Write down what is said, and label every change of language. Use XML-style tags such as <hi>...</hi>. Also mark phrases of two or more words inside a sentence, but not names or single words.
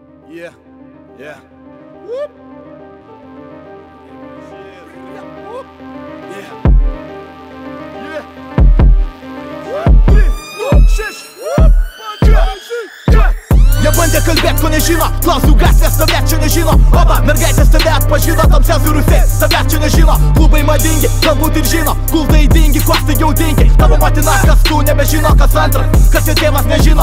<en>Yeah, yeah. Whoop. Whoop. Yeah. Yeah. Whoop. 3, 2, 6. Whoop.</en> <lt>Jie bandė kalbėt, ko nežino, klausiu gatvės, tavęs čia nežino. Oba, mergaitės tave atpažino, tamsiausi rusai, tavęs čia nežino. Klubai madingi, galbūt ir žino, kuldai dingi, kuo staigiau dingi. Tavo motina, kas tu, nebežino, kas antras, kas jo tėvas nežino.</lt>